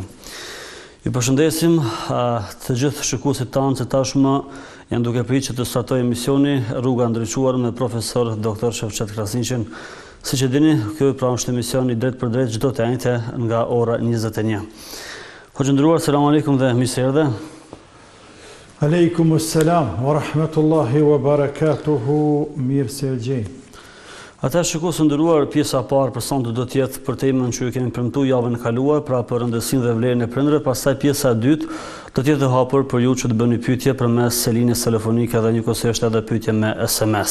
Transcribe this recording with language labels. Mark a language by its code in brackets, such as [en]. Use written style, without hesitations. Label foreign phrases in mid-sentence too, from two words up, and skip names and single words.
[sq] Ju përshëndesim të gjithë shikuesit tanë që tashmë janë duke pritë që të startojë emisioni Rruga Ndriçuar me profesor Dr. Shefqet Krasniqin. Siç e dini, ky është emisioni drejt për drejt çdo të njëjtë nga ora 21. Hoxha ndëruar, [ar] سلام عليكم [sq] dhe mirë se erdhe. [ar] وعليكم السلام ورحمة الله وبركاته, [sq] mirë se gjej. Ata shikues ndëruar, pjesa e parë për sonte do të jetë për temën që ju kemi premtuar javën e kaluar, pra për rëndësinë dhe vlerën e prindërve, pastaj pjesa e dytë do të jetë e hapur për ju që të bëni pyetje përmes linjës telefonike dhe njëkohësisht edhe pyetje me SMS.